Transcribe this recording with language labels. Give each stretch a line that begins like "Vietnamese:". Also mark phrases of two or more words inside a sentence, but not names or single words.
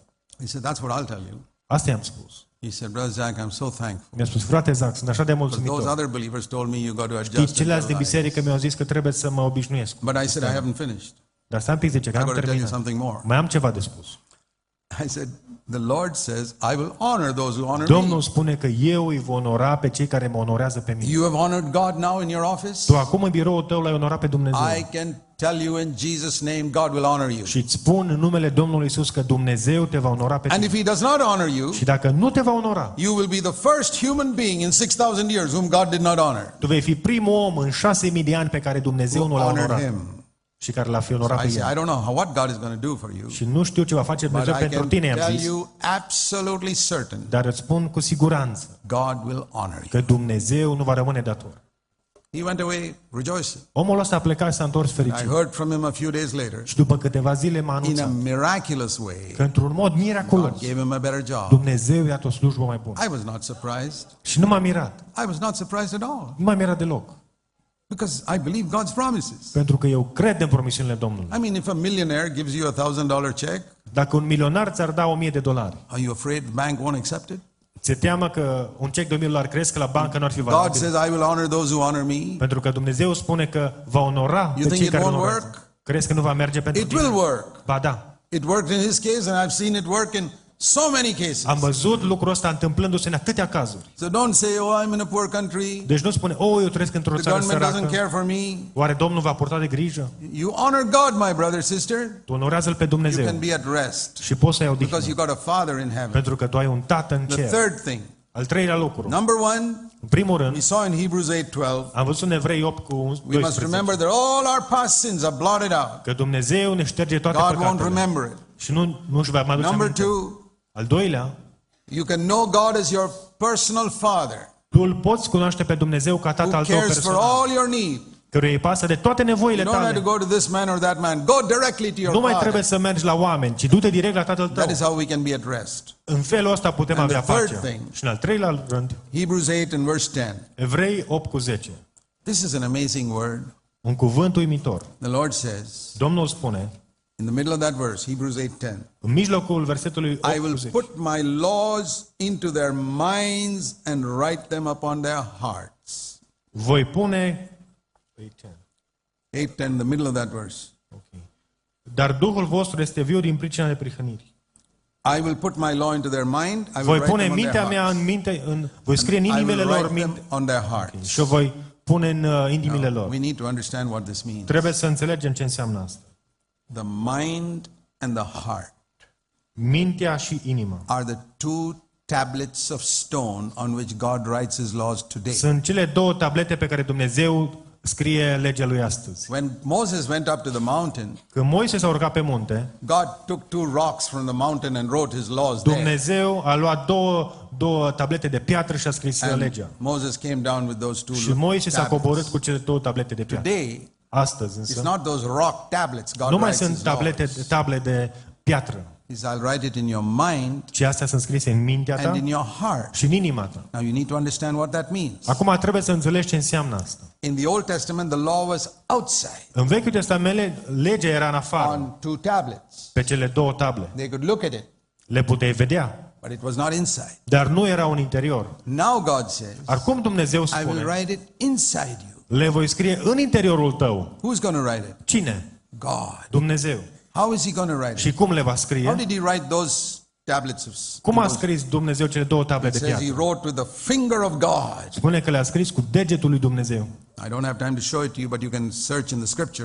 English: He said, that's what I'll tell you.
Romanian: Asta i-am spus.
English: He said, Brother Zach, I'm so thankful.
Romanian: Mi-a spus, frate Zac, sunt așa de
English: But those
Romanian: mulțumitor.
English: other believers told me you got to
Romanian: Știi,
English: adjust.
Romanian: ceilalți din
English: and tell lies.
Romanian: biserică mi-au zis că trebuie să mă obișnuiesc.
English: But I said, I haven't finished.
Romanian: Dar stai un pic, zice, că
English: I
Romanian: am
English: got to tell you
Romanian: terminat.
English: something more.
Romanian: Mai am ceva de spus.
English: I said, the Lord says, I will honor those who honor
Romanian: Domnul
English: me.
Romanian: spune că eu îi voi onora pe cei care mă onorează pe mine.
English: You have honored God now in your office.
Romanian: Tu acum în biroul tău l-ai onorat pe Dumnezeu.
English: I can tell you in Jesus' name, God will honor you.
Romanian: Și îți spun în numele Domnului Iisus că Dumnezeu te va onora pe
English: And
Romanian: tine.
English: if He does not honor you,
Romanian: Și dacă nu te va onora,
English: you will be the first human being in 6,000 years whom God did not honor.
Romanian: tu vei fi primul om în 6.000 de ani pe care Dumnezeu nu
English: Who
Romanian: l-a
English: honored
Romanian: onorat
English: Him.
Romanian: și care l-a fi onorat
English: I
Romanian: pe
English: say, I
Romanian: el.
English: don't know what God is going to do for you,
Romanian: Și nu știu ce va face
English: but
Romanian: Dumnezeu
English: I
Romanian: pentru
English: can
Romanian: tine, i-am
English: tell
Romanian: zis.
English: you absolutely certain,
Romanian: Dar îți spun cu siguranță
English: God will honor you.
Romanian: că Dumnezeu nu va rămâne dator.
English: He went away rejoicing.
Romanian: Omul ăsta a plecat și s-a întors
English: I
Romanian: fericit.
English: heard from him a few days later,
Romanian: Și după câteva zile m-a
English: in a
Romanian: anunțat
English: miraculous way,
Romanian: că într-un mod miraculos
English: God gave him a better job.
Romanian: Dumnezeu i-a o slujbă mai bună.
English: I was not surprised.
Romanian: Și nu m-a mirat.
English: I was not surprised at all
Romanian: Nu m-a mirat deloc.
English: because I believe God's promises.
Romanian: Pentru că eu cred în promisiunile Domnului.
English: I mean, if a millionaire gives you $1,000 check,
Romanian: Dacă un milionar ți-ar da $1.000,
English: are you afraid the bank won't accept it?
Romanian: ți-e teamă că un cec de $1.000 crezi că la bancă nu ar fi
English: God
Romanian: valabil?
English: says, I will honor those who honor me.
Romanian: Pentru că Dumnezeu spune că va onora
English: You
Romanian: pe
English: think
Romanian: cei
English: it
Romanian: care
English: won't
Romanian: nu onorează.
English: work?
Romanian: Crezi că nu va merge pentru
English: It
Romanian: tine?
English: will work.
Romanian: Ba da.
English: It worked in his case, and I've seen it work in so many cases.
Romanian: Am văzut lucrul ăsta întâmplându-se în atâtea cazuri.
English: So don't say, oh, I'm in a poor country.
Romanian: Deci nu spune, eu trăiesc într-o
English: The
Romanian: țară
English: government doesn't
Romanian: săracă.
English: care for me.
Romanian: Oare Domnul va purta de grijă?
English: You honor God, my brother, sister.
Romanian: Tu onorează-L pe
English: You
Romanian: Dumnezeu
English: can be at rest
Romanian: și poți să ai
English: because
Romanian: odihnă.
English: you got a Father in heaven.
Romanian: Pentru că tu ai un tată în
English: The
Romanian: cer.
English: third thing,
Romanian: Al treilea lucru.
English: number one,
Romanian: În primul
English: we
Romanian: rând,
English: saw in Hebrews 8:12.
Romanian: am văzut în Evrei 8 cu
English: We must
Romanian: 12
English: remember that all our past sins are blotted out.
Romanian: că Dumnezeu ne șterge toate
English: God won't
Romanian: păcatele.
English: remember it.
Romanian: Și nu își va mai aduce
English: Number
Romanian: aminte.
English: two,
Romanian: Al doilea,
English: you can know God as your personal Father
Romanian: tu îl poți cunoaște pe Dumnezeu ca
English: who
Romanian: tată al tău
English: cares for
Romanian: personal,
English: all your needs.
Romanian: căruia îi pasă de toate nevoile
English: You don't have to
Romanian: tale.
English: go to this man or that man. Go directly to your
Romanian: Nu mai
English: Father.
Romanian: trebuie să mergi la oameni, ci du-te direct la Tatăl tău.
English: That is how we can be at rest.
Romanian: În felul ăsta putem
English: And
Romanian: avea
English: the third
Romanian: pacea.
English: thing-
Romanian: Și în al treilea rând,
English: Hebrews 8 and verse 10.
Romanian: Evrei 8 cu 10.
English: This is an amazing word.
Romanian: Un cuvânt uimitor.
English: The Lord says,
Romanian: Domnul spune,
English: in the middle of that verse, Hebrews 8:10,
Romanian: în mijlocul versetului 8
English: I
Romanian: cu
English: will
Romanian: 10.
English: put my laws into their minds and write them upon their hearts.
Romanian: Voi pune
English: 8:10, the middle of that verse.
Romanian: Dar Duhul vostru este viu din pricina neprihănirii.
English: I will put my law into their mind. I will
Romanian: Voi
English: write
Romanian: pune
English: them on their
Romanian: mintea mea
English: hearts.
Romanian: în minte, voi scrie în
English: I
Romanian: inimile
English: will
Romanian: lor
English: write them
Romanian: minte
English: on their hearts.
Romanian: și o voi pune în inimile lor.
English: We need to understand what this means.
Romanian: Trebuie să înțelegem ce înseamnă asta.
English: The mind and the heart
Romanian: Mintea și inima
English: are the two tablets of stone on which God writes his laws today.
Romanian: sunt cele două tablete pe care Dumnezeu scrie legea lui astăzi.
English: When Moses went up to the mountain,
Romanian: Când Moise s-a urcat pe munte,
English: God took two rocks from the mountain and wrote his laws there.
Romanian: Dumnezeu a luat două tablete de piatră și a scris legea.
English: And Moses came down with those two
Romanian: Și Moise s-a coborât
English: tablets.
Romanian: cu cele două tablete de piatră.
English: Today,
Romanian: Astăzi
English: it's
Romanian: însă,
English: not those rock tablets God
Romanian: nu mai
English: writes
Romanian: sunt
English: his laws.
Romanian: table de piatră,
English: I'll write it in your mind
Romanian: ci astea sunt scrise în mintea
English: and in
Romanian: ta
English: your heart.
Romanian: și în inima ta.
English: Now you need to understand what that means.
Romanian: Acum trebuie să înțelegi ce înseamnă asta.
English: In the Old Testament, the law was outside
Romanian: În Vechiul Testament, legea era în afară,
English: on two tablets.
Romanian: pe cele două table.
English: They could look at it,
Romanian: Le puteai vedea,
English: but it was not inside.
Romanian: dar nu erau în interior.
English: Now God says,
Romanian: Acum Dumnezeu
English: I will
Romanian: spune,
English: write it inside you.
Romanian: le voi scrie în interiorul tău.
English: Who's going to write it?
Romanian: Cine?
English: God.
Romanian: Dumnezeu.
English: How is he going to write it?
Romanian: Și cum le va
English: How
Romanian: scrie?
English: did he write those tablets of
Romanian: Cum a scris Dumnezeu cele două table
English: It
Romanian: de
English: says he
Romanian: piatră?
English: wrote with the finger of God.
Romanian: Spune că le-a scris cu degetul lui Dumnezeu.
English: I don't have time to show it to you, but you can search in the scriptures.